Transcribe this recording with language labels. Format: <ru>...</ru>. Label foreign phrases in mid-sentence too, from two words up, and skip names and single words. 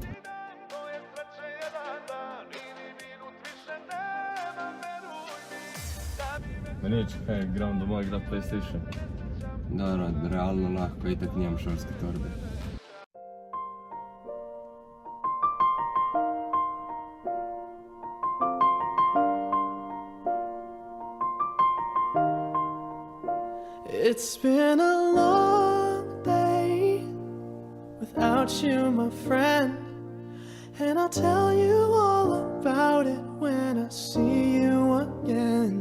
<sl>Nič, kaj, gram domov igrat PlayStation. Dobro, realno lahko, itak nimam šolske torbe.</sl> <en>It's been a long day without you, my friend, and I'll tell you all about it see you again.</en>